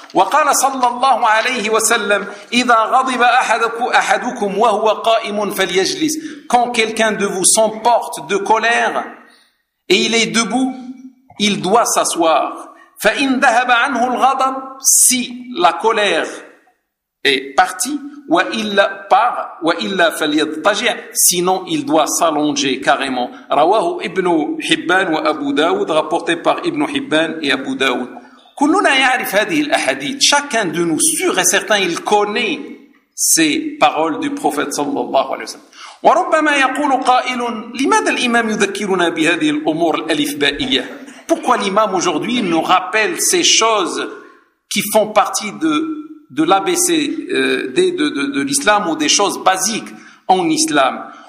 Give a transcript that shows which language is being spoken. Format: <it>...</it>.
<ar>وقال صلى الله عليه وسلم إذا غضب أحدكم وهو قائم فليجلس,</ar> <fr>quand quelqu'un de vous s'emporte de colère et il est debout, il doit s'asseoir.</fr> <ar>فإن ذهب عنه الغضب,</ar> <fr>si la colère est partie,</fr> <ar>وإلا</ar> <fr>par</fr> <ar>وإلا فليضطجع,</ar> <fr>sinon il doit s'allonger carrément. رواه ابن حبان وأبو داود, rapporté par ابن حبان et أبو داود.</fr> <ar>كلنا يعرف هذه الأحاديث,</ar> <fr>chacun de nous sûr et certain il connaît ces paroles du prophète صلى الله عليه وسلم.</fr> <ar>وربما يقول قائل لماذا الإمام يذكرنا بهذه الأمور الألفبائية,</ar> <fr>pourquoi l'imam aujourd'hui nous rappelle ces choses qui font partie de l'ABC de l'islam ou des choses basiques en islam.</fr>